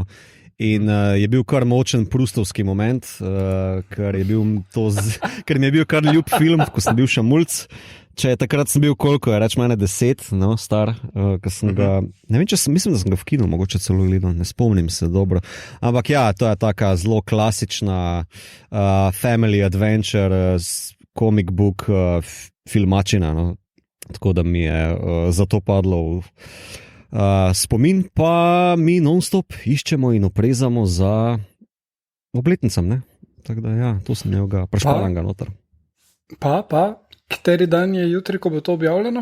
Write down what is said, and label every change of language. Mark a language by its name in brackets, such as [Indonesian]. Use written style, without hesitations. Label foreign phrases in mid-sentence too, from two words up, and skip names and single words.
[Slovenian] In je bil kar močen prustovski moment, ker mi je bil kar ljub film, ko sem bil še mulc. Takrat sem bil koliko, reč mene 10, no, star, ko sem ga, ne vem, mislim, da sem ga v kinu mogoče celo gledal, ne spomnim se dobro. Ampak ja, to je taka zelo klasična [English] family adventure, comic book [Slovenian] filmačina, no. Tako da mi je zato padlo spomin, pa mi non-stop iščemo in oprezamo za obletnicam, ne? Tako da ja, to sem ga prešpalan ga noter. Pa, kateri dan je jutri, ko bo to objavljeno?